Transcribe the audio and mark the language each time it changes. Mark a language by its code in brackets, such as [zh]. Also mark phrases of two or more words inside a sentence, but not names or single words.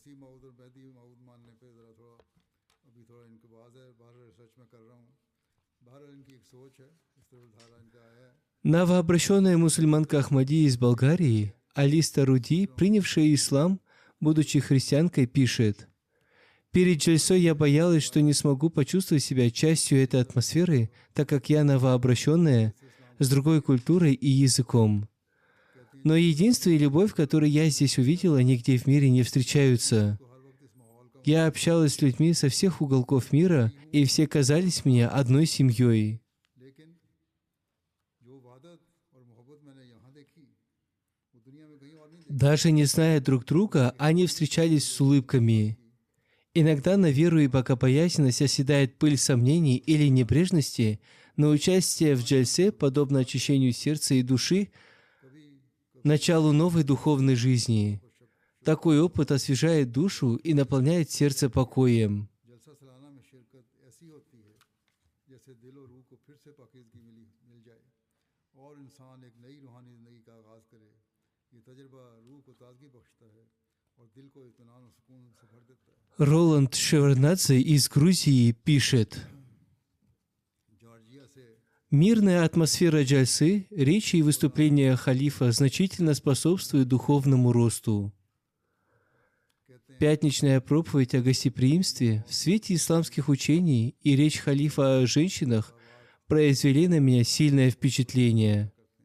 [ru] Новообращенная мусульманка Ахмади из Болгарии, 'Алиста Руди, принявшая ислам, будучи христианкой, пишет: Перед джальсой я боялась, что не смогу почувствовать себя частью этой атмосферы, так как я новообращенная, с другой культурой и языком. Но единство и любовь, которые я здесь увидела, нигде в мире не встречаются. Я общалась с людьми со всех уголков мира, и все казались мне одной семьей. [ur] لیکن جو وحدت اور محبت میں نے یہاں دیکھی وہ دنیا میں کہیں اور نہیں دیکھی. [ru] Даже не зная друг друга, они встречались с улыбками. Иногда на веру и богобоязненность оседает пыль сомнений или небрежности, но участие в джальсе, подобно очищению сердца и души, началу новой духовной жизни. Такой опыт освежает душу и наполняет сердце покоем. [ur] جلسہ سالانہ میں شرکت ایسی ہوتی ہے جیسے دل اور روح کو پھر سے پاکیزگی مل جائے اور انسان ایک نئی روحانی زندگی کا آغاز کرے. یہ تجربہ روح کو تازگی بخشتا ہے اور دل کو اطمینان اور سکون سے بھر دیتا ہے. [ru] Роланд Шеварднадзе из Грузии пишет: [ur] جارجیا سے [ru] «Мирная атмосфера джальсы, речи и выступления халифа значительно способствуют духовному росту. Пятничная проповедь о гостеприимстве в свете исламских учений и речь халифа о женщинах произвели на меня сильное впечатление.